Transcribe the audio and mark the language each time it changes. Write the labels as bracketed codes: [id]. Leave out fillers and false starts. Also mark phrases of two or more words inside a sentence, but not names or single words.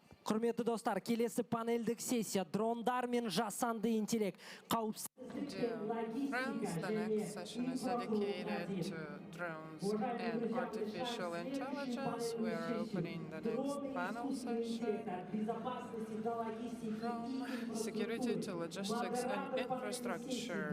[kk] Құрметті достар, келесі панельдік сессия дрондар мен жасанды интеллект [en] Dear friends, the next session is dedicated to drones and artificial intelligence. We are opening the next panel session from security to logistics and infrastructure.